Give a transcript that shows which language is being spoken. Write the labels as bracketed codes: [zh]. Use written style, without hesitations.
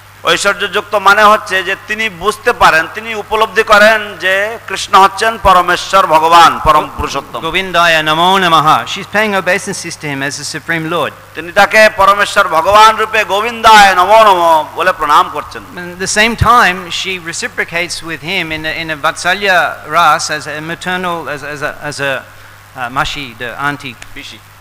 [bn] ঐশ্বর্যযুক্ত মানে হচ্ছে যে তিনি বুঝতে পারেন, তিনি উপলব্ধি করেন যে কৃষ্ণ হচ্ছেন পরমেশ্বর ভগবান, পরম Purushottam. [sa] Govindaya Namo Namaha. [en] She's paying obeisances to him as the supreme lord. [bn] তিনি তাকে পরমেশ্বর ভগবান রূপে গোবিন্দায় নমো নমঃ বলে প্রণাম করছেন। [en] At the same time, she reciprocates with him in a Vatsalya ras as a maternal, as a mashi, the auntie, pishi.